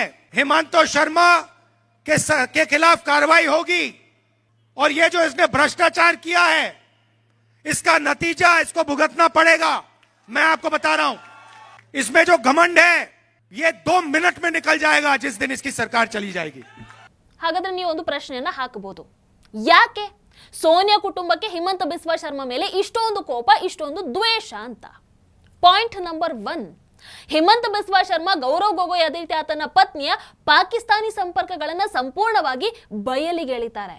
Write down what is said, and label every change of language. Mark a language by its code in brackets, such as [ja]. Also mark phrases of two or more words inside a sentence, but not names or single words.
[hi] हेमंत शर्मा के खिलाफ कार्रवाई होगी, और ये जो इसने भ्रष्टाचार किया है, इसका नतीजा इसको भुगतना पड़ेगा. मैं आपको बता रहा हूं, इसमें जो घमंड है ये 2 मिनट में निकल जाएगा जिस दिन इसकी सरकार चली जाएगी. [kn] ಹಾಗಾದ್ರೆ ನೀವು ಒಂದು ಪ್ರಶ್ನೆಯನ್ನ ಹಾಕಬಹುದು, ಯಾಕೆ ಸೋನಿಯಾ ಕುಟುಂಬಕ್ಕೆ ಹಿಮಂತ ಬಿಸ್ವಾ ಶರ್ಮಾ ಮೇಲೆ ಇಷ್ಟೊಂದು ಕೋಪ, ಇಷ್ಟೊಂದು ದ್ವೇಷ ಅಂತ? [en] point number [kn] 1, ಹಿಮಂತ ಬಿಸ್ವಾ ಶರ್ಮಾ ಗೌರವ್ ಗೊಗೊಯ್ ಅದೇ ರೀತಿ ಆತನ ಪತ್ನಿಯ ಪಾಕಿಸ್ತಾನಿ ಸಂಪರ್ಕಗಳನ್ನ ಸಂಪೂರ್ಣವಾಗಿ ಬಯಲಿಗೆ ಎಳಿತಾರೆ.